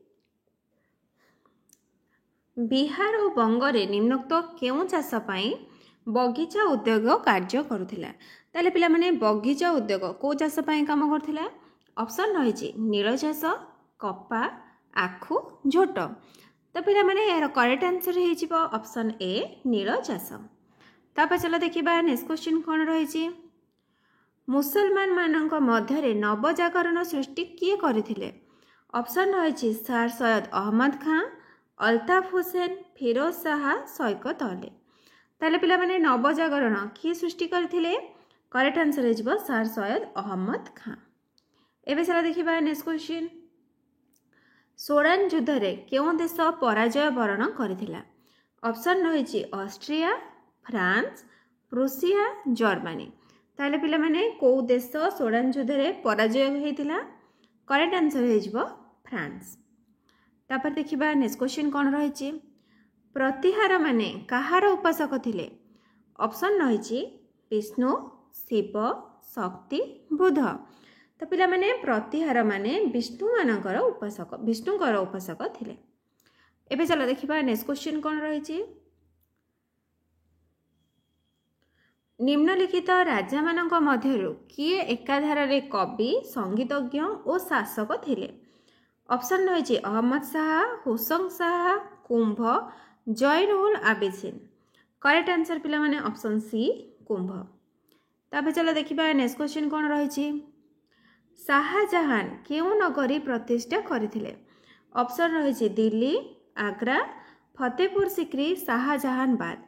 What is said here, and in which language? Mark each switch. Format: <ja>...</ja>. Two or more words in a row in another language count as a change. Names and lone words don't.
<or>ବିହାର ଓ ବଙ୍ଗରେ ନିମ୍ନୋକ୍ତ କେଉଁ ଚାଷ ପାଇଁ ବଗିଚା ଉଦ୍ୟୋଗ କାର୍ଯ୍ୟ କରୁଥିଲା ତାହାଲେ ପିଲା ମାନେ ବଗିଚା ଉଦ୍ୟୋଗ କୁ ଚାଷ ପାଇଁ କାମ କରୁଥିଲା ଅପସନ୍ ରହିଛି ନୀଳ ଚାଷ କପା ଆଖୁ ଝୋଟ ତ ପିଲା ମାନେ ଯାହାର</or> <en>correct answer</en> <or>ହେ ଯିବ ଅପସନ୍ ଏ ନୀଳ ଚାଷ ତାପରେ ଚାଲ ଦେଖିବା</or> <en>next question</en> <or>କଣ ରହିଛି ମୁସଲମାନ ମାନଙ୍କ ମଧ୍ୟରେ ନବଜାଗରଣ ସୃଷ୍ଟି କିଏ କରିଥିଲେ ଅପସନ୍ ରହିଛି ସର ସୈୟଦ ଅହମଦ ଖାନ ଅଲତାଫ ହୁସେନ ଫିରୋଜ ଶାହ ଶୌକତ ଅଲି ତାହାଲେ ପିଲା ମାନେ ନବଜାଗରଣ କିଏ ସୃଷ୍ଟି କରିଥିଲେ</or> <en>correct answer</en> <or>ହେ ଯିବ ସର ସୈୟଦ ଅହମଦ ଖାନ ଏବେ ଚାଲ ଦେଖିବା</or> <en>next question</en> <or>ସୋରାନ ଯୁଦ୍ଧ ରେ କେଉଁ ଦେଶ ପରାଜୟ ବରଣ କରିଥିଲା ଅପସନ୍ ରହିଛି ଅଷ୍ଟ୍ରିଆ ଫ୍ରାନ୍ସ ପ୍ରୁସିଆ ଜର୍ମାନୀ ତାହାଲେ ପିଲା ମାନେ କେଉଁ ଦେଶ ସୋରାନ ଯୁଦ୍ଧ ରେ ପରାଜୟ ହୋଇଥିଲା</or> <en>correct answer</en> <or>ହେ ଯିବ ଫ୍ରାନ୍ସ ତାପରେ ଦେଖିବା</or> <en>next question</en> <or>କଣ ରହିଛି ପ୍ରତିହାର ମାନେ କାହାର ଉପାସକ ଥିଲେ ଅପସନ୍ ରହିଛି ବିଷ୍ଣୁ ଶିବ ଶକ୍ତି ବୁଦ୍ଧ ତ ପିଲା ମାନେ ପ୍ରତିହାର ମାନେ ବିଷ୍ଣୁଙ୍କର ଉପାସକ ଥିଲେ। ଏବେ ଚାଲ ଦେଖିବା</or> <en>next question</en> <or>କଣ ରହିଛି। ନିମ୍ନଲିଖିତ ରାଜା ମାନଙ୍କ ମଧ୍ୟରୁ କିଏ ଏକାଧାର ରେ କବି ସଙ୍ଗୀତଜ୍ଞ ଓ ଶାସକ ଥିଲେ। ଅପସନ୍ ରହିଛି ଅହମଦ ଶାହ, ହୁସେନ ଶାହ, କୁମ୍ଭ, ଜୟନୁଲ ଆବିଦିନ।</or> <en>correct answer</en> <or>ପିଲା ମାନେ</or> <en>option C</en> <or>କୁମ୍ଭ। ତାପରେ ଚାଲ ଦେଖିବା</or> <en>next question</en> <or>କଣ ରହିଛି। ଶାହଜାହାଁ କେଉଁ ନଗରୀ ପ୍ରତିଷ୍ଠା କରିଥିଲେ। ଅପସନ୍ ରହିଛି ଦିଲ୍ଲୀ, ଆଗ୍ରା, ଫତେହପୁର ସିକ୍ରି, ଶାହଜାହାନବାଦ।</or>